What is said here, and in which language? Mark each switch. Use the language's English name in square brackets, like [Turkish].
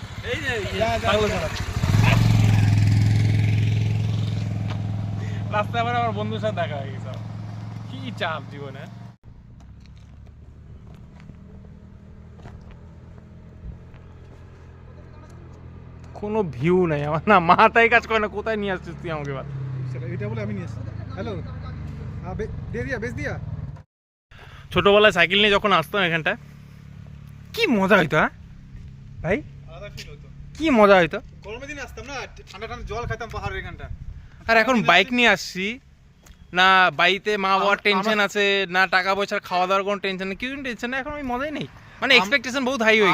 [Bangla] এই যে রাস্তায় আবার আমার বন্ধুর সাথে দেখা হয়ে গেছে, কি চাপ জীবনে। কোনো ভিউ নাই আমার, না মাথায় কাজ করে না, কোথায় নিয়ে আসছিস তুই আমাকে? সেটা এটা বলে আমি নিয়ে আসছি। [Hindi] हेलो हाँ दे दिया बेच दिया [Bangla] ছোটবেলায় সাইকেল নিয়ে যখন আসতাম এখানটায় কি মজা হইতো, হ্যাঁ ভাই, আলাদা ফিল হতো। কি মজা হইতো। গরমের দিনে আসতাম না, ঠান্ডা ঠান্ডা জল খাইতাম পাহাড়ের এখানটা। আর এখন বাইক নিয়ে আসছি, না বাড়িতে মা বাবার টেনশন আছে, না টাকা পয়সার খাওয়া দাওয়ার কোনো টেনশন নেই, কিছু টেনশন নেই, এখন ওই মজাই নেই, মানে এক্সপেকটেশন বহুত হাই হয়ে